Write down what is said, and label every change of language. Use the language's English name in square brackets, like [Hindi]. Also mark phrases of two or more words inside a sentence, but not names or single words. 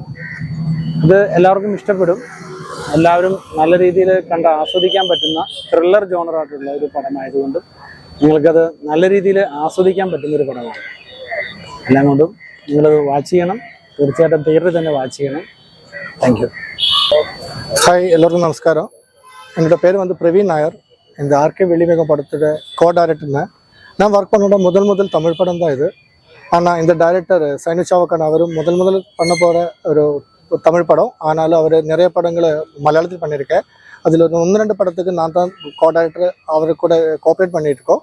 [Malayalam] ഇത് എല്ലാവർക്കും ഇഷ്ടപ്പെടും. എല്ലാവരും നല്ല രീതിയിൽ കണ്ട് ആസ്വദിക്കാൻ പറ്റുന്ന ത്രില്ലർ ജോണറായിട്ടുള്ള ഒരു പടമായതുകൊണ്ടും നിങ്ങൾക്കത് നല്ല രീതിയിൽ ആസ്വദിക്കാൻ പറ്റുന്നൊരു പടമാണ്. എല്ലാം കൊണ്ടും നിങ്ങളത് വാച്ച് ചെയ്യണം. തീർച്ചയായിട്ടും തിയേറ്ററിൽ തന്നെ വാച്ച് ചെയ്യണം. [English] Thank you. [Tamil] ஹாய், எல்லோருக்கும் நமஸ்காரம். என்னோட பேர் வந்து பிரவீன் நாயர். இந்த ஆர்கே வெள்ளிமேகம் படத்தோட கோ-டைரக்டர்னு நான் ஒர்க் பண்ணோட முதல் தமிழ் படம் தான் இது. ஆனால் இந்த டைரக்டர் சைனு சவக்காடன் அவரும் முதல் பண்ண போகிற ஒரு தமிழ் படம். ஆனாலும் அவர் நிறைய படங்களை மலையாளத்தில் பண்ணியிருக்கேன். அதில் ஒரு 1-2 படத்துக்கு நான் தான் கோ-டைரக்டர் அவர் கூட கோஆப்ரேட் பண்ணிகிட்ருக்கோம்.